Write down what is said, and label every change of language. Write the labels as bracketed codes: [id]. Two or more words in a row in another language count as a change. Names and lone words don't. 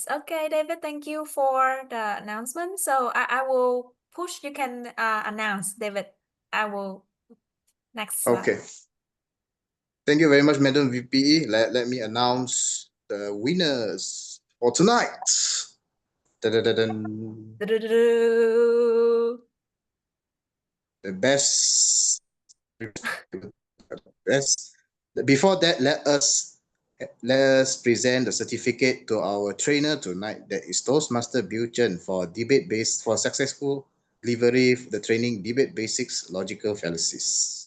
[en] Okay, David, thank you for the announcement. So I will push. You can announce, David. I will next slide. Okay. Thank you very much, Madam VP. Let me announce the winners for tonight. Da-da-da-dun. Du-du-du-du. The best. Before that, let us present the certificate to our trainer tonight. That is Toastmaster Bill Tran for successful delivery of the training debate basics logical fallacies.